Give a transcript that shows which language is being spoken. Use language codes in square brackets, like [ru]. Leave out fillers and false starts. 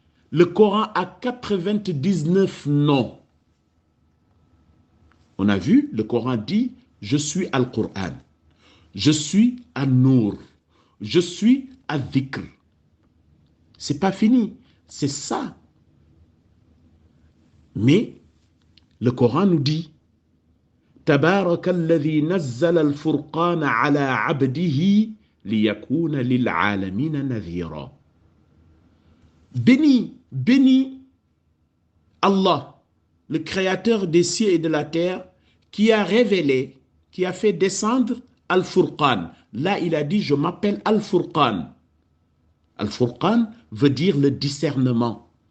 [fr] Le Coran a 99 noms. On a vu, le Coran dit, je suis Al-Qur'an, je suis An-Nur, je suis Al-Dhikr. C'est pas fini, c'est ça. Mais le Coran nous dit, [ar] تبارك الذي نزل الفرقان على عبده ليكون للعالمين نذيرا. [fr] Béni, béni Allah, le créateur des cieux et de la terre, qui a révélé, qui a fait descendre Al-Furqan. Là, il a dit, je m'appelle Al-Furqan. Al-Furqan veut dire le discernement.